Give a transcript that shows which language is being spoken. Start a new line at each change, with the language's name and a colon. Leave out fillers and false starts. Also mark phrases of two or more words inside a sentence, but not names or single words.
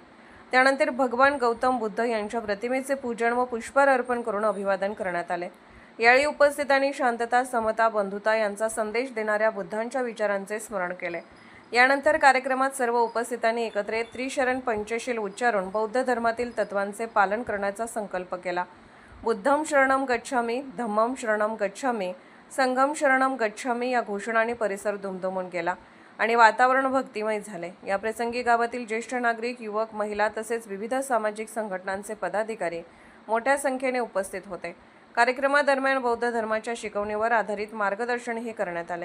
Marathi: त्यानंतर भगवान गौतम बुद्ध यांच्या प्रतिमेचे पूजन व पुष्पहार अर्पण करून अभिवादन करण्यात आले. यावेळी उपस्थितांनी शांतता, समता, बंधुता यांचा संदेश देणाऱ्या बुद्धांच्या विचारांचे स्मरण केले. यानंतर कार्यक्रमात सर्व उपस्थितांनी एकत्र येत त्रिशरण पंचशील उच्चारून बौद्ध धर्मातील तत्वांचे पालन करण्याचा संकल्प केला.
Pali: बुद्धं शरणं गच्छामि, धम्मं शरणं गच्छामि, संघं शरणं गच्छामि
Marathi: या घोषणांनी परिसर दुमदुमून गेला आणि वातावरण भक्तिमय झाले. या प्रसंगी गावातील ज्येष्ठ नागरिक, युवक, महिला तसेच विविध सामाजिक संघटनांचे पदाधिकारी मोठ्या संख्येने उपस्थित होते. कार्यक्रमादरम्यान बौद्ध धर्माच्या शिकवणीवर आधारित मार्गदर्शनही करण्यात आले.